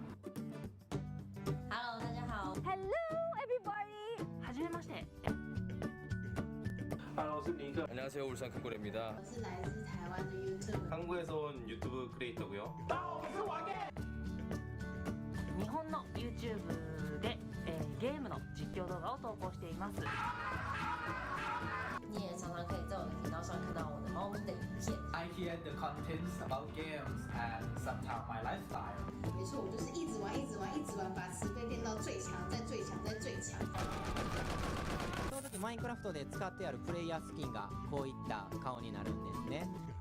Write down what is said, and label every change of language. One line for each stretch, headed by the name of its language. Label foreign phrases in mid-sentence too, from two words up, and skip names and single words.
Chinese: Hello， 大家好。
English: Hello, everybody.
Japanese: はじめまして
Chinese: Hello， 我是尼克，
Korean: 안녕하세요 울산 큰고래입니다.
Chinese: 我是来自台湾的 YouTube。
Korean: 한국에서 온 유튜브 크리에이터고요.
Japanese: 日本の YouTube で、ゲームの実況動画を投稿しています。
Chinese: 你也常常常可以在我的频道上看到我的猫咪的影片。
English: I hear the contents about games and sometimes my lifestyle.
Chinese: 没错，我就是一直玩，一直玩，一直玩，把慈悲练到最强，再最强，再最强。
Japanese: その時マインクラフトで使ってあるプレイヤースキンがこういった顔になるんですね。